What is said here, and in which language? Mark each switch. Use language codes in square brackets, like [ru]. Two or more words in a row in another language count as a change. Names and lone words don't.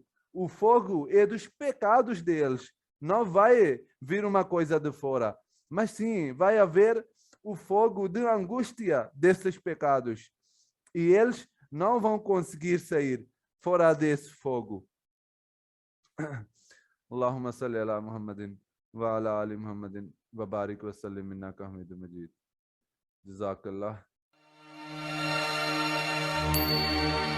[pt] O fogo é dos pecados deles. Não vai vir uma coisa de fora, mas sim vai haver o fogo de angústia desses pecados. E eles não vão conseguir sair fora desse fogo. [ar] اللهم صل على محمد وعلى آل محمد وبارك وسلم إنك حميد مجيد. Jazakallah.